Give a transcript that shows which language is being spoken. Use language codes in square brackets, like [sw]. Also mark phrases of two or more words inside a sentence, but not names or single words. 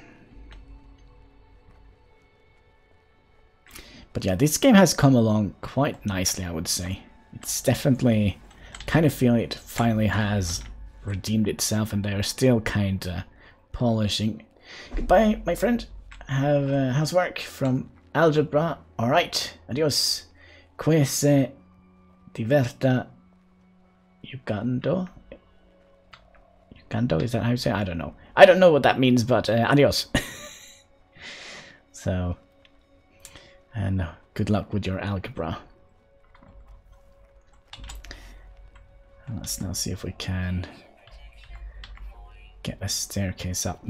[en] But yeah, this game has come along quite nicely, I would say. It's definitely, kind of feel it finally has redeemed itself, and they are still kind of polishing. Goodbye, my friend. Have housework from Algebra. Alright, adios. [es] Quese diverta Ugando? Ugando, [en] is that how you say it? I don't know. I don't know what that means, but adios. So... And good luck with your algebra. And let's now see if we can get a staircase up.